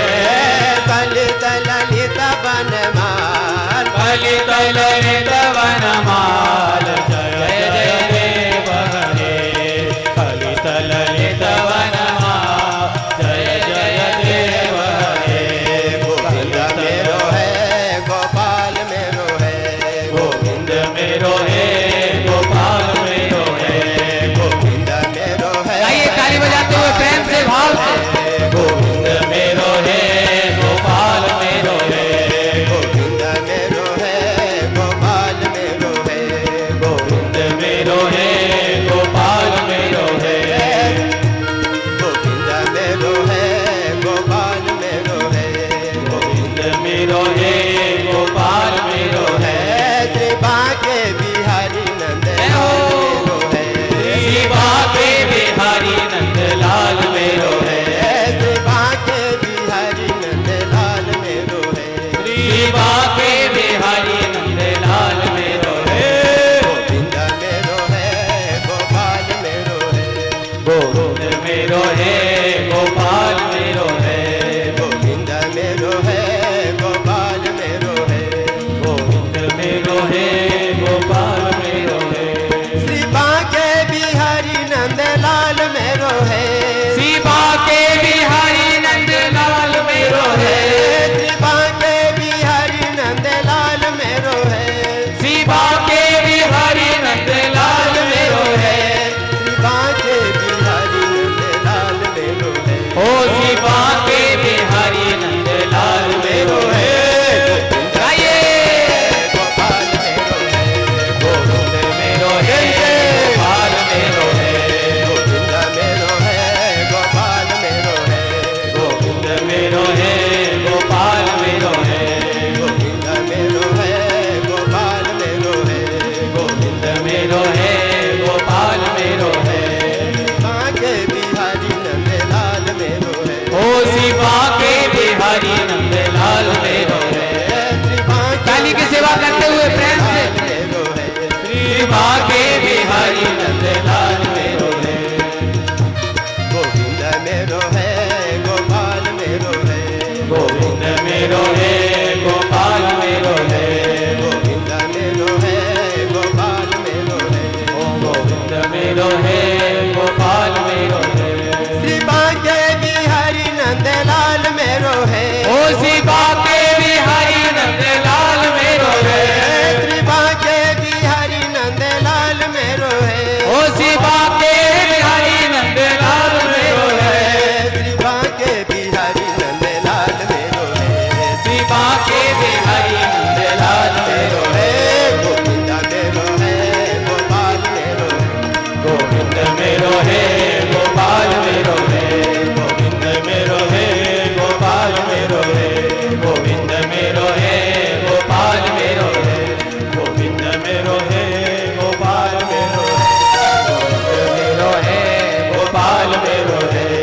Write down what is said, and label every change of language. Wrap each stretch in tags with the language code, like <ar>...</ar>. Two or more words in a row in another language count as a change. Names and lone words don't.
<sa>कलित ललित बनमाल कलित ललित वनमाल जय जय देव हरे कलित ललित वनमाल जय जय देव हरे</sa> <bra>गोविंद मेरो है गोपाल मेरो है गोविंद मेरो है गोपाल मेरो है गोविंद मेरो है</bra> <hi>आइए ताली बजाते हुए प्रेम से भाव से</hi> <bra>गोविंद मेरो है गोपाल मेरो है गोविंद मेरो है गोपाल मेरो है गोविंद मेरो है गोपाल मेरो है गोविंद मेरो है गोपाल मेरो है गोविंद मेरो है गोपाल मेरो है श्री बाके बिहारी नंद श्री बाके बिहारी नंद लाल मेरो है श्री बाके बिहारी नंद लाल मेरो है श्री बाके बिहारी नंद लाल मेरो है गोविंद मेरो है गोपाल मेरो है गोविंद मेरो है गोपाल मेरो है गोविंद मेरो है गोपाल मेरो है गोविंद मेरो है गोपाल मेरो है श्री बाके बिहारी नंद लाल मेरो है श्री बाके बिहारी नंद लाल मेरो है श्री बाके बिहारी नंद लाल मेरो है श्री बाके बिहारी नंद लाल मेरो है श्री बाके बिहारी नंद लाल मेरो है ओ श्री बाके बिहारी नंद लाल मेरो है गाइए गोपाल मेरो है गोविंद मेरो है गोपाल मेरो है गोविंद मेरो है गोपाल मेरो है गोविंद मेरो है गोपाल मेरो है गोविंद मेरो है गोपाल मेरो है गोविंद मेरो है गोपाल मेरो है बाके बिहारी नंद लाल मेरो है ओ श्री बाके बिहारी नंद लाल मेरो है श्री बाके</bra> <hi>ताली की सेवा करते हुए प्रेम से</hi> <bra>मेरो है श्री बाके बिहारी नंद लाल मेरो है गोविंद मेरो है गोपाल मेरो है गोविंद मेरो है गोपाल मेरो है गोविंद मेरो है गोपाल मेरो है ओ गोविंद मेरो है गोपाल मेरो है श्री बाके बिहारी नंद लाल मेरो है ओ श्री बाके बिहारी नंद लाल मेरो है श्री बाके बिहारी नंद लाल मेरो है ओ श्री बाके बिहारी नंद लाल मेरो है श्री बाके बिहारी नंद लाल मेरो है श्री बाके बिहारी नंद लाल मेरो है गोविंद मेरो है गोपाल मेरो है गोविंद मेरो है गोपाल मेरो है गोविंद मेरो है गोपाल मेरो है गोविंद मेरो है गोपाल मेरो है गोविंद मेरो है गोपाल मेरो है गोविंद मेरो है गोपाल मेरो है</bra>